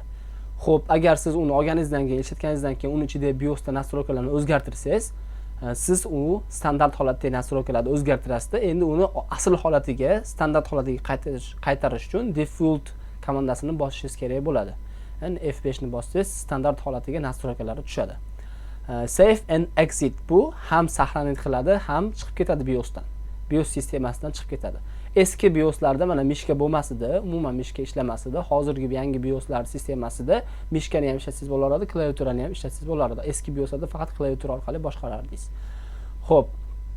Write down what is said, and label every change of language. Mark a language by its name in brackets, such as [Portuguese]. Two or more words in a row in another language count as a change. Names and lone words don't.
[Uzbek] Xo'p, agar siz uni olganingizdan keyin, ishlatganingizdan keyin uni ichida BIOSda nastroykalarni o'zgartirsangiz, siz u standart holatdagi nastroykalarni o'zgartirasiz. Endi uni asl holatiga, standart holatiga qaytarish uchun default komandasini bosishingiz kerak bo'ladi. Ya'ni F5 ni bossangiz standart holatiga nastroykalari tushadi. [English] Save and exit [Uzbek] bu ham saqlanib qiladi, ham chiqib ketadi BIOSdan. BIOS sistemasidan chiqib ketadi. Eski BIOSlarda mana mishka bo'lmasida, umuman mishka ishlamasida, hozirgi yangi BIOSlar sistemasida mishkani ham ishlatsangiz bo'lardi, klaviaturani ham ishlatsangiz bo'lardi. Eski BIOSlarda faqat klaviatura orqali boshqarardingiz.